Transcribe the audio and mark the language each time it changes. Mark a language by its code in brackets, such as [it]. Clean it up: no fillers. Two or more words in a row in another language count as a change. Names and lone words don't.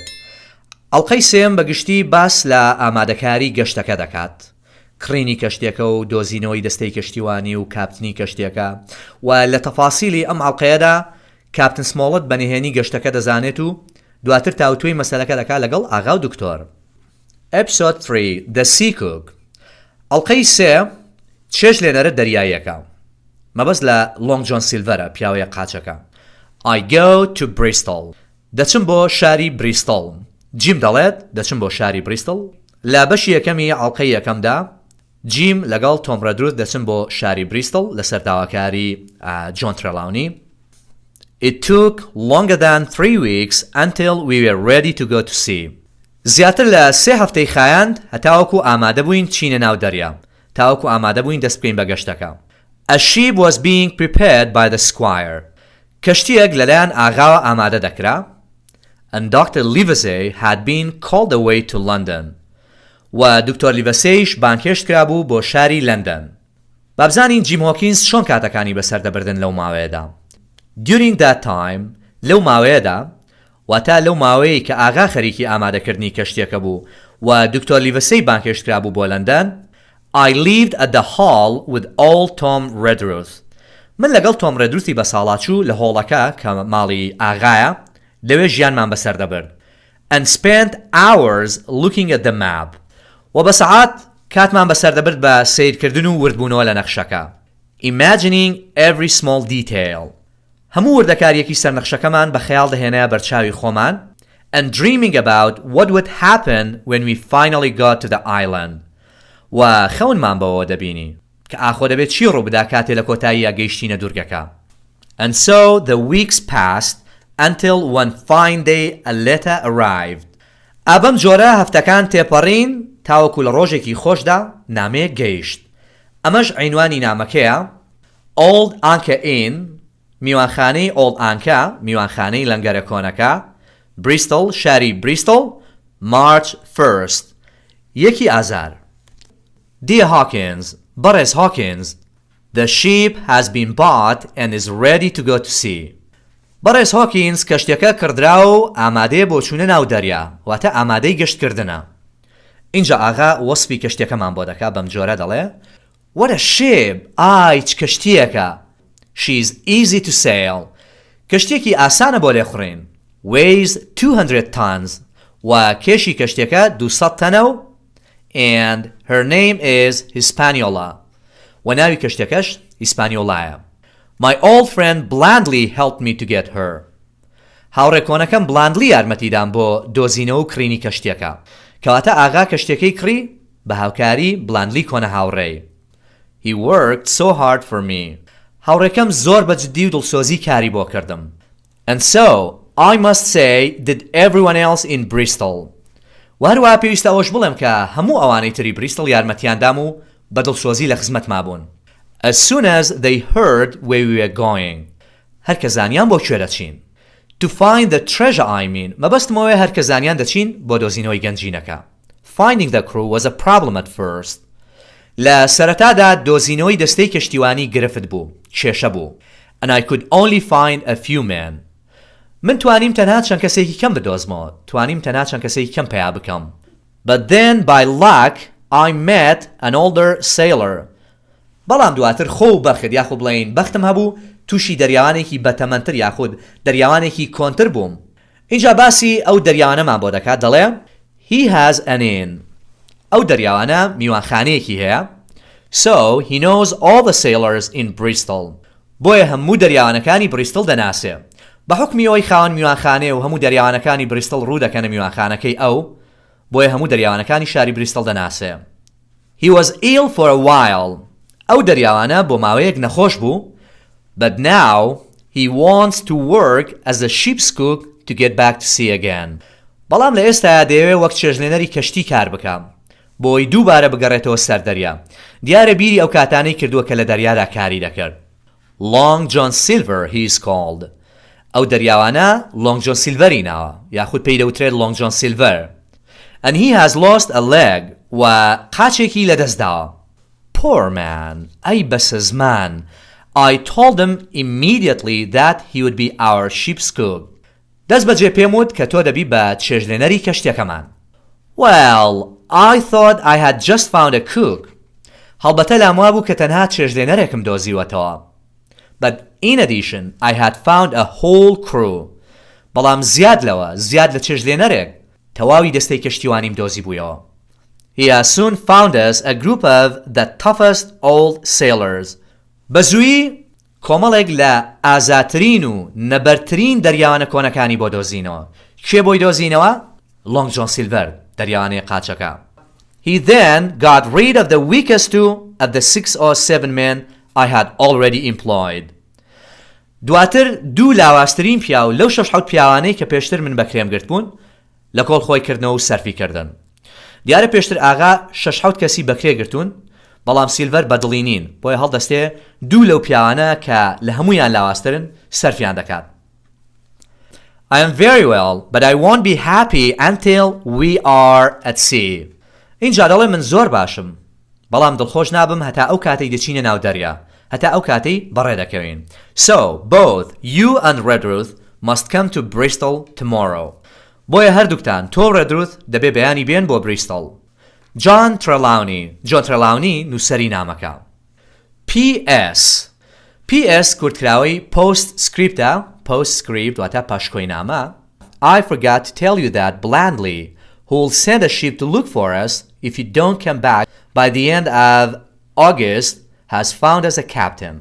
[ckb] ئەڵقەی سێم بەگشتی باس لە ئامادەکاری گەشتەکە دەکات، کڕینی کەشتێکە و دۆزینەوەی دەستەی کەشتیوانی و کاپتنی کەشتێکە و لە تەفاسیلی ئەم ئەڵقەیەدا کاپتن سمۆڵت بەنهێنی گەشتەکە دەزانێت و دواتر تاوتوی مەسەلەکە دەکات لەگەڵ ئاغا و دکتۆر. [en] Episode 3 The Sea Cook. [ckb] ئەڵقەی سێ چێشتلێنەرەدەریاییەکە. مەبەست لە لۆنگ جۆن سیلڤەرە پیاوەیە قاچەکە. [en] I go to Bristol. [ckb] دەچم بۆ شاری بریستڵ. جیم دەڵێت دەچم بۆ شاری بریستڵ. لە بەشی یەکەمی ئەڵقەی یەکەمدا جیم لەگەڵ تۆم ڕەدروت دەچم بۆ شاری بریستڵ لەسەر داواکاری جۆن ترێلاونی. [en] It took longer than 3 weeks until we were ready to go to sea. [ckb] زیاتر لە 3 هەفتەی خایاند هەتاوەکو ئامادە بووین چینە ناو دەریا، تاوەکو ئامادە بووین دەست بکەین بە گەشتەکە. [en] A ship was being prepared by the squire. [ckb] کەشتیەک لەلایەن ئاغاوە ئامادە دەکرا. [en] And Dr. Livesey had been called away to London. [ckb] و دکتۆر لیڤەسەیش بانکێشت کرابوو بۆ شاری لەندەن. بابزانین جیم هۆکینز چۆن کاتەکانی بەسەر دەبردن لەو ماوەیەدا. [en] During that time [ckb] لەو ماوەیەدا واتە لەو ماوەیە کە ئاغا خەریکی ئامادەکردنی کەشتێکە بوو و دکتۆر لیڤەسەی بانکێشت کرابوو بۆ لەندەن. [en] I lived at the hall with old Tom Redruth. [ckb] من لەگەڵ تۆم ڕێدروتی بە ساڵاچوو لە هۆڵەکە کە ماڵی ئاغایە لەوێ ژیانمان بەسەر دەبرد. [en] And spent hours looking at the map. [ckb] و بە سەعات کاتمان بەسەر دەبرد بە سیرکردن و وردبوونەوە لە نەخشەکە. [en] Imagining every small detail. [ckb] هەموو وردەکاریەکی سەرنەخشەکەمان بە خەیاڵ دەهێنایە بەرچاوی خۆمان. [en] And dreaming about what would happen when we finally got to the island. [ckb] و خەونمان بەوە دەبینی کە ئاخۆ دەبێت چی ڕووبدا کاتێ لە کۆتاییە گەیشتینە دوورگەکە. [en] And so the weeks passed until one fine day a letter arrived. [ckb] ئابەم جۆرە هەفتەکان تێپەڕین تاوەکو لە ڕۆژێکی خۆشدا نامەیەک گەیشت. ئەمەش عینوانی نامەکەیە Old Anchor Inn، میوانخانەی Old Anchor، میوانخانەی لەنگەرە کۆنەکە، Bristol، شاری Bristol، March 1st، 1 ئازار. [en] Dear Hawkins, بەڕێز Hawkins, the ship has been bought and is ready to go to sea. [ckb] بەڕێز Hawkins کەشتەکە کردرا و ئامادەیە بۆ چوونە ناو دەریا، واتە ئامادەی گەشتکردنە. اینجا ئاغا وەسفی کەشتەکەمان بۆ دەکا بەم جۆرە دەڵێ [en] What a ship! [ckb] ئای چ کەشتیەکە! [en] She's easy to sail. [ckb] کەشتێکی ئاسانە بۆ لێخوڕین. [en] Weighs 200 tons. [ckb] و کێشی کەشتەکە 200 تەنە و [en] And her name is Hispaniola. [ckb] و ناوی کەشتەکەش هیسپانیۆلایە. [en] My old friend blandly helped me to get her. [ckb] هاوڕێکۆنەکەم بلاندلی یارمەتیدام بۆ دۆزینە و کڕینی کەشتێکە. کەواتە ئاغا کەشتەکەی کڕی بە هاوکاری بلاندلی کۆنە هاوڕێی. [en] He worked so hard for me. [ckb] هاوڕێکەم زۆر بەجددی و دڵسۆزی کاری بۆ کردم. [en] And so I must say did everyone else in Bristol. [ckb] وهروە پێویستە ئەوەش بڵێم کە هەموو ئەوانەی تری بریستڵ یارمەتیاندام و بە دڵسۆزی لە خزمەت مابوون. [en] As soon as they heard where we were going. [ckb] هەرکە زانیان بۆ کوێ دەچین. [en] To find the treasure I mean. [ckb] مەبەستمەوەی هەرکە زانیان دەچین بۆ دۆزینەوەی گەنجینەکە. [en] Finding the crew was a problem at first. [ckb] لە سەرەتادا دۆزینەوەی دەستەی کەشتیوانی گرفت بوو، کێشە بوو. [en] And I could only find a few men. [ckb] من توانیم تەنها چەند کەسێکی کەم بدۆزمەوە، توانیم تەنها چەند کەسێکی کەم پیا بکەم. [en] But then by luck I met an older sailor. [ckb] بەڵام دواتر خۆ و بەخت یاخود بڵین بەختم هەبوو تووشی دەریاوانێکی بەتەمەنتر یاخود دەریاوانێکی کۆنتر بووم. اینجا باسی ئەو دەریاوانەمان بۆ دەکات دەڵێ [en] He has an inn. [ckb] ئەو دەریاوانە میوانخانەیەکی هەیە. [en] So he knows all the sailors in Bristol. [ckb] بۆیە هەموو دەریاوانەکانی بریستڵ دەناسێ. بە حکمی ئەوەی خاوەن میوانخانەیە و هەموو دەریاوانەکانی بریستڵ ڕوو دەکەنە میوانخانەکەی ئەو، بۆیە هەموو دەریاوانەکانی شاری بریستڵ دەناسێ. [en] He was ill for a while. [ckb] ئەو دەریاوانە بۆ ماوەیەک نەخۆش بوو. [en] But now he wants to work as a ship's cook to get back to sea again. [ckb] بەڵام لە ئێستا دەیەوێت وەک چێژلێنەری کەشتی کار بکەم بۆی دووبارە بگەڕێتەوە سەر دەریا. دیارە بیری ئەو کاتانەی کردووە کە لە دەریادا کاری دەکرد. [en] Long John Silver he is called. [ckb] ئەو دەریاوانە Long John Silveری ناوە یاخود پێی دەوترێت Long John Silver. [en] and he has lost a leg [ckb] و قاچێکی لەدەستداوە. [en] Poor man, [ckb] ئەی بەسە زمان. [en] I told him immediately that he would be our ship's cook. [ckb] دەست بەجێ پێم وت کە تۆ دەبی بە چێژلێنەری کەشتێکەمان. [en] Well, I thought I had just found a cook. [ckb] هەڵبەتە لام وا بوو کە تەنها چێژلێنەرێکم دۆزیوەتەوە. [en] But in addition, I had found a whole crew. [ckb] بەڵام زیاد لە چێژلێنەرێک تەواوی دەستەی کەشتیوانیم دۆزی بوویەوە. [en] He has soon found us a group of the toughest old sailors. [ckb] بەزوویی کۆمەڵێک لە ئازاترین و نەبەرترین دەریاوانە کۆنەکانی بۆ دۆزینەوە. کێ بۆی دۆزینەوە؟ لۆنگ جۆن سیلڤەر، دەریاوانەی قاچەکە. [en] He then got rid of the weakest two of the 6 or 7 men I had already employed. [ckb] دواتر دوو لاواسترین پیا و لەو 6-7 پیاوانەی کە پێشتر من بەکرێم گرت بوون لە کۆڵ خۆی کردنەوە و سەرفی کردن. دیارە پێشتر ئاغا 6-7 کەسی بەکرێ گرتوون، بەڵام سیلڤەر بەدڵی نین، بۆیە هەڵدەستێ دوو لەو پیاوانە کە لە هەمویان لاواسترن سەرفیان دەکات. [en] I am very well, but I won't be happy until we are at sea. [ckb] اینجا دەڵێ من زۆر باشم، بەڵام دڵخۆش نابم هەتا ئەو کاتەی دەچینە ناو دەریا، هەتا ئەو کاتەی بەڕێ دەکەوین. [en] So, both you and Redruth must come to Bristol tomorrow. [ckb] بۆیە هەردووکتان تۆ ڕێدروث دەبێ بەیانی بێن بۆ بریستڵ. جۆن ترەلاونی نووسەری نامەکە. PS کورتکراوەی postscript واتە پاشکۆی نامە. [en] I forgot to tell you that blandly who'll send a ship to look for us if you don't come back by the end of August has found us a captain.